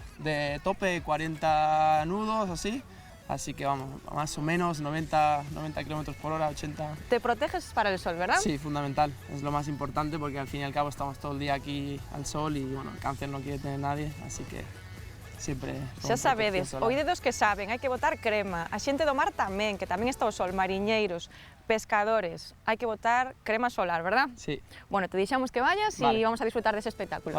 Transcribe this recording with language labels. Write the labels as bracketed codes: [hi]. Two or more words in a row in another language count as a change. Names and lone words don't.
[es] De tope 40 nudos, así que vamos, más o menos 90 km por hora, 80. ¿Te proteges para el sol, verdad? Sí, fundamental, es lo más importante porque al fin y al cabo estamos todo el día aquí al sol y bueno, el cáncer no quiere tener nadie, así que sempre... [gl] Xa sabedes, oídedos que saben, hai que botar crema, a xente do mar tamén, que tamén está o sol, mariñeiros, pescadores, hai que botar crema solar, verdad? [es] Sí. Bueno, te deixamos que vayas vale. Y vamos a disfrutar dese espectáculo.